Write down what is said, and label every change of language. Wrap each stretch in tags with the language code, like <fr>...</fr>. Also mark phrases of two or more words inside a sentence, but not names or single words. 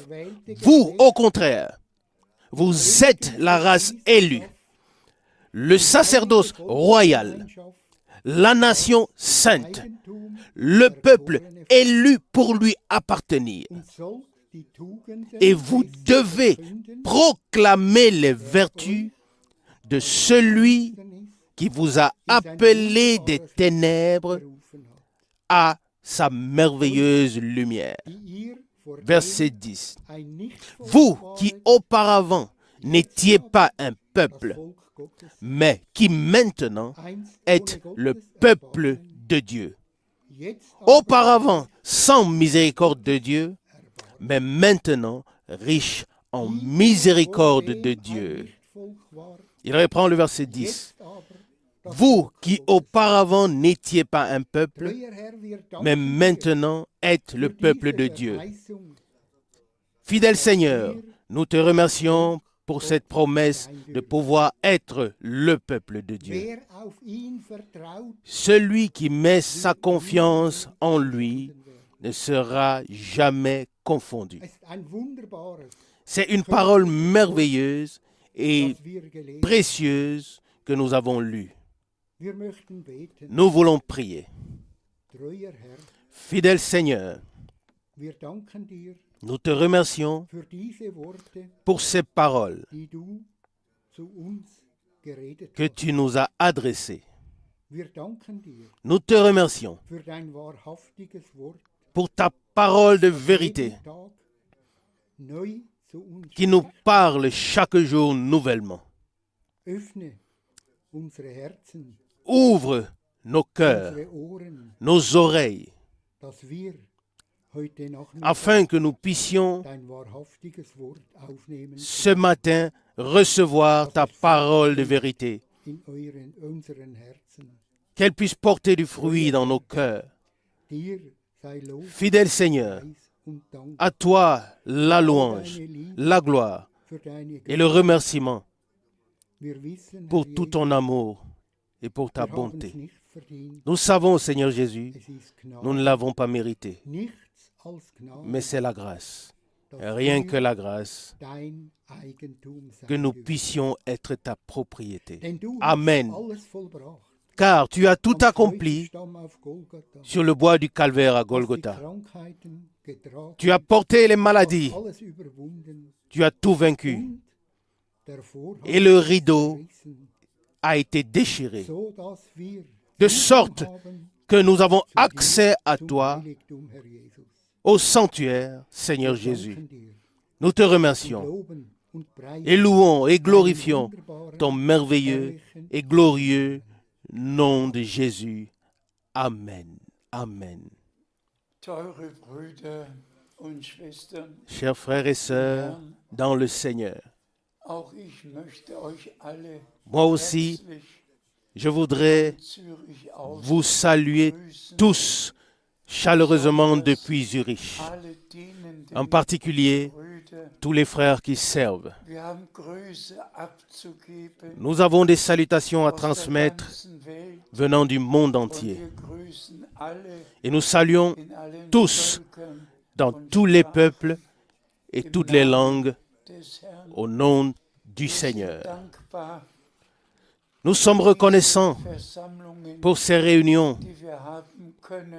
<fr>Vous, au contraire, vous êtes la race élue, le sacerdoce royal, la nation sainte, le peuple élu pour lui appartenir. Et vous devez proclamer les vertus de celui qui vous a appelé des ténèbres à sa merveilleuse lumière.</fr> <de>die ihr vor</de> <fr>Verset 10.</fr> <de>ein Nichtvolk</de> <fr>Vous</fr> <de>wart,</de> <fr>qui auparavant n'étiez pas un</fr> <de>das</de> <fr>peuple,</fr> <de>Volk Gottes,</de> <fr>mais qui maintenant</fr> <de>einst</de> <fr>êtes</fr> <de>ohne</de> <fr>le</fr> <de>Gottes</de> <fr>peuple</fr> <de>Erbarmen,</de> <fr>de Dieu.</fr> <de>jetzt aber</de> <fr>Auparavant sans miséricorde de Dieu, mais maintenant riche en</fr> <de>die ihr</de> <fr>miséricorde</fr> <de>vordem</de> <fr>de</fr> <de>ein</de> <fr>Dieu.</fr> <de>Nichtvolk wart,</de> <fr>Il reprend le verset 10.</fr> <de>jetzt aber das</de> <fr>Vous</fr> <de>Volk</de> <fr>qui</fr> <de>Gottes.</de> <fr>auparavant n'étiez pas un peuple,</fr> <de>Treuer Herr, wir</de> <fr>mais</fr> <de>danken dir</de> <fr>maintenant êtes le</fr> <de>für</de> <fr>peuple</fr> <de>diese</de> <fr>de Dieu.</fr> <de>Verheißung,</de> <fr>Fidèle Seigneur, nous te remercions pour cette promesse de pouvoir être le peuple de Dieu.</fr> <de>wer auf ihn vertraut,</de> <fr>Celui qui met sa confiance en lui ne sera jamais confondu.</fr> <de>es ist ein wunderbares,</de> <fr>C'est une parole merveilleuse et</fr> <de>das wir gelesen.</de> <fr>précieuse que nous avons lue.</fr> <de>Wir möchten beten.</de> <fr>Nous voulons prier.</fr> <de>Treuer Herr,</de> <fr>Fidèle Seigneur,</fr> <de>wir danken dir</de> <fr>nous te remercions</fr> <de>für diese Worte,</de> <fr>pour ces paroles</fr> <de>die du zu uns geredet</de> <fr>que</fr> <de>hast.</de> <fr>tu nous as adressées.</fr> <de>Wir danken dir</de> <fr>Nous te remercions</fr> <de>für dein wahrhaftiges Wort,</de> <fr>pour ta parole de vérité</fr> <de>jeden Tag neu zu uns</de> <fr>qui nous</fr> <de>spricht.</de> <fr>parle chaque jour nouvellement.</fr> <de>Öffne unsere Herzen,</de> <fr>Ouvre nos cœurs,</fr> <de>unsere Ohren,</de> <fr>nos oreilles,</fr> <de>dass wir heute Nachmittag</de> <fr>afin que nous puissions</fr> <de>dein wahrhaftiges Wort aufnehmen</de> <fr>ce matin recevoir ta parole de vérité,</fr> <de>in unseren Herzen.</de> <fr>qu'elle puisse porter du fruit dans nos cœurs.</fr> <de>Dir sei Lob,</de> <fr>Fidèle Seigneur,</fr> <de>Preis und Dank</de> <fr>à toi la louange, la gloire</fr> <de>für deine</de> <fr>et le remerciement</fr> <de>Wir wissen,</de> <fr>pour</fr> <de>Herr</de> <fr>tout</fr> <de>Jesus,</de> <fr>ton amour et pour ta</fr> <de>wir haben's</de> <fr>bonté.</fr> <de>nicht verdient.</de> <fr>Nous savons, Seigneur Jésus,</fr> <de>Es ist Gnade,</de> <fr>nous ne l'avons pas mérité,</fr> <de>nichts als Gnade,</de> <fr>mais c'est la grâce,</fr> <de>dass</de> <fr>rien</fr> <de>wir</de> <fr>que la grâce,</fr> <de>dein Eigentum sein</de> <fr>que nous</fr> <de>dürfen.</de> <fr>puissions être ta propriété.</fr> <de>Denn du Amen. hast alles vollbracht.</de> <fr>Car tu as tout</fr> <de>Am</de> <fr>accompli</fr> <de>Kreuzstamm auf Golgatha,</de> <fr>sur le bois du calvaire à</fr> <de>hast die</de> <fr>Golgotha.</fr> <de>Krankheiten getragen,</de> <fr>Tu as porté les</fr> <de>hast</de> <fr>maladies,</fr> <de>alles überwunden</de> <fr>tu as tout vaincu,</fr> <de>und der Vorhang</de> <fr>et le</fr> <de>ist</de> <fr>rideau</fr> <de>zerrissen,</de> <fr>a été déchiré,</fr> <de>so dass wir</de> <fr>de</fr> <de>Zugang</de> <fr>sorte</fr> <de>haben</de> <fr>que nous avons</fr> <de>zu dir,</de> <fr>accès à</fr> <de>zum</de> <fr>toi,</fr> <de>Heiligtum, Herr Jesus.</de> <fr>au sanctuaire, Seigneur</fr> <de>Wir</de> <fr>Jésus.</fr> <de>danken dir</de> <fr>Nous te</fr> <de>und</de> <fr>remercions</fr> <de>loben und preisen</de> <fr>et louons et</fr> <de>deinen</de> <fr>glorifions</fr> <de>wunderbaren,</de> <fr>ton merveilleux</fr> <de>herrlichen</de> <fr>et glorieux nom de Jésus. Amen. Amen.</fr> <de>Teure Brüder und Schwestern,</de> <fr>Chers frères et sœurs dans le Seigneur,</fr> <de>auch ich möchte euch alle</de> <fr>moi aussi,</fr> <de>herzlich</de> <fr>je voudrais</fr> <de>von Zürich aus</de> <fr>vous saluer</fr> <de>grüßen,</de> <fr>tous chaleureusement depuis Zurich,</fr> <de>alle dienenden</de> <fr>en particulier</fr> <de>Brüder.</de> <fr>tous les frères qui servent.</fr> <de>Wir haben Grüße abzugeben</de> <fr>Nous avons des salutations à</fr> <de>aus der</de> <fr>transmettre</fr> <de>ganzen Welt</de> <fr>venant du monde</fr> <de>und</de> <fr>entier.</fr> <de>wir grüßen alle</de> <fr>Et nous saluons</fr> <de>in allen</de> <fr>tous</fr> <de>Völkern</de> <fr>dans</fr> <de>und</de> <fr>tous les</fr> <de>Sprachen</de> <fr>peuples et toutes les langues</fr> <de>des Herrn.</de> <fr>au nom du</fr> <de>Wir sind</de> <fr>Seigneur.</fr> <de>dankbar</de> <fr>Nous sommes reconnaissants</fr> <de>für Versammlungen,</de> <fr>pour ces réunions</fr> <de>die wir haben können.</de>